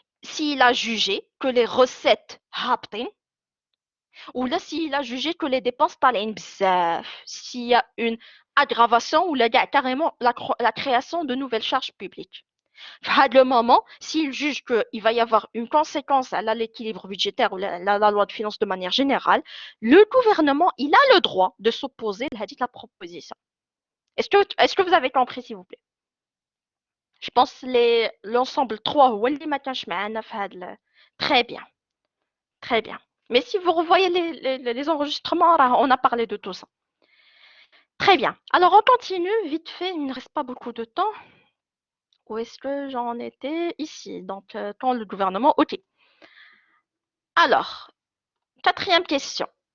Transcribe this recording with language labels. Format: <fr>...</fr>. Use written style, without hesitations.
<fr>S'il a jugé que les recettes haptin, ou là s'il a jugé que les dépenses talent bzaf, s'il y a une aggravation ou carrément la création de nouvelles charges publiques. À le moment, s'il juge qu'il va y avoir une conséquence à l'équilibre budgétaire ou la loi de finances de manière générale, le gouvernement, il a le droit de s'opposer à la proposition. Est-ce que vous avez compris, s'il vous plaît? Je pense l'ensemble 3</fr> <ar>هو اللي ما كانش معانا في هذا.</ar> <fr>Très bien, très bien. Mais si vous revoyez les enregistrements, on a parlé de tout ça. Très bien. Alors, on continue vite fait, il ne reste pas beaucoup de temps. Où est-ce que j'en étais? Ici, donc quand le gouvernement. Ok. Alors, quatrième question.</fr>